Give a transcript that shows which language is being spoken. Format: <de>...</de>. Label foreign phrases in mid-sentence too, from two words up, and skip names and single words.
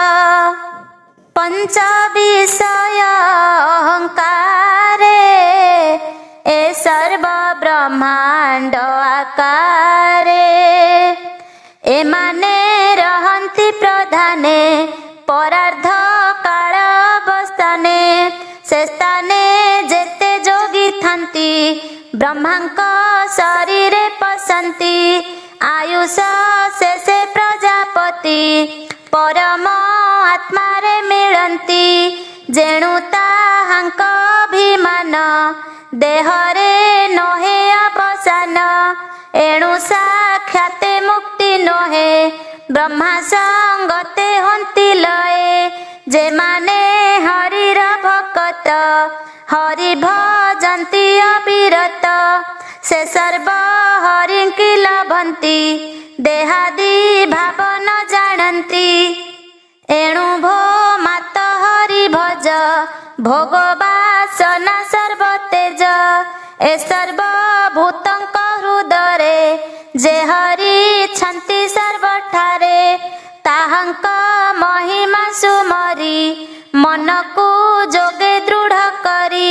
<or>ପଞ୍ଚ ବିଷୟ ଅହଙ୍କାରେ ଏ ସର୍ବ ବ୍ରହ୍ମାଣ୍ଡ ଆକାରେ। ଏମାନେ ରହନ୍ତି ପ୍ରଧାନେ ପରାର୍ଧ କାଳ ଅବସ୍ଥାନେ। ସେ ସ୍ଥାନେ ଯେତେ ଯୋଗୀ ଥାନ୍ତି ବ୍ରହ୍ମାଙ୍କ ଶରୀରେ ପଶନ୍ତି। ଆୟୁଷ ଶେଷେ ପ୍ରଜାପତି ପରମ ଆତ୍ମାରେ ମିଳନ୍ତି। ଯେଣୁ ତାହାଙ୍କ ଅଭିମାନ ଦେହରେ ନହେ ଅବସାନ। ଏଣୁ ସାକ୍ଷାତେ ମୁକ୍ତି ନହେ ବ୍ରହ୍ମା ସଙ୍ଗତେ ହନ୍ତି ଲୟେ। ଯେ ମାନେ ହରିର ଭକ୍ତ ହରି ଭଜନ୍ତି ଅବିରତ। ସେ ସର୍ବ ହରିଙ୍କି ଲଭନ୍ତି ଦେହାଦି ଭାବ ନ ଜାଣନ୍ତି। ଏଣୁ ଭୋ ମାତ ହରି ଭଜ ଭୋଗବାସନା ସର୍ବ ତେଜ। ଏ ସର୍ବ ଭୂତଙ୍କ ହୃଦରେ ଯେ ହରି ଛନ୍ତି ସର୍ବଠାରେ। ତାହାଙ୍କ ମହିମା ସୁମରି ମନକୁ ଯୋଗେ ଦୃଢ଼ କରି।</or>